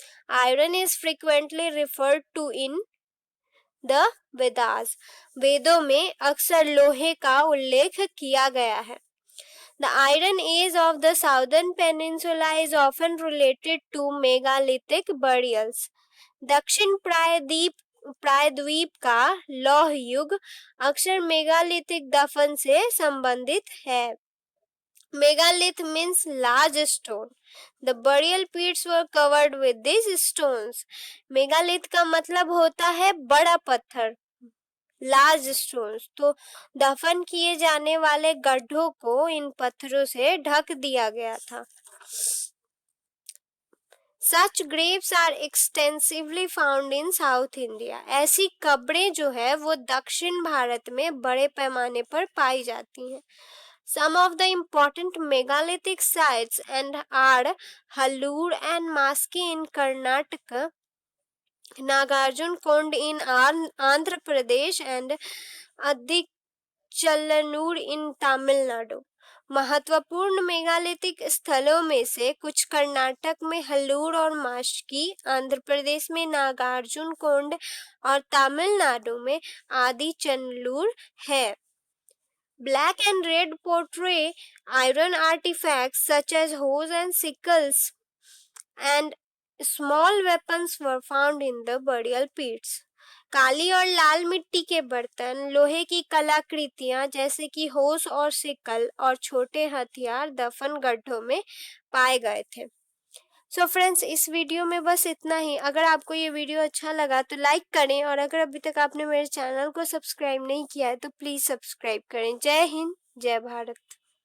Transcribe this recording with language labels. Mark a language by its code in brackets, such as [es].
[en] Iron is frequently referred to in the Vedas. [hi] वेदों में अक्सर लोहे का उल्लेख किया गया है। [en] The Iron Age of the Southern Peninsula is often related to megalithic burials. [hi] दक्षिण प्रायद्वीप का लौह युग अक्सर मेगालिथिक दफन से संबंधित है। [en] Megalith means large stone. The burial pits were covered with these stones. [hi] Megalith का मतलब होता है बड़ा पत्थर, [en] Large stones. [hi] तो दफन किए जाने वाले गड्ढों को इन पत्थरों से ढक दिया गया था। [en] Such graves are extensively found in south India. [hi] ऐसी कब्रें जो है वो दक्षिण भारत में बड़े पैमाने पर पाई जाती हैं। [en] Some of the important megalithic sites and are Hallur and Maski in Karnataka, Nagarjun Kond in Andhra Pradesh, and Adichallanur in Tamil Nadu। [hi] महत्वपूर्ण मेगालिथिक स्थलों में से कुछ कर्नाटक में हल्लूर और मास्की, आंध्र प्रदेश में नागार्जुन कोंड और तमिलनाडु में आदिचनलूर है। [en] Black and red portray iron artifacts such as hoes and sickles, and small weapons were found in the burial pits। [hi] काली और लाल मिट्टी के बर्तन, लोहे की कलाकृतियां जैसे कि होस और सिकल और छोटे हथियार दफन गड्ढों में पाए गए थे। सो फ्रेंड्स, इस वीडियो में बस इतना ही। अगर आपको ये वीडियो अच्छा लगा तो लाइक करें, और अगर अभी तक आपने मेरे चैनल को सब्सक्राइब नहीं किया है तो प्लीज़ सब्सक्राइब करें। जय हिंद, जय भारत।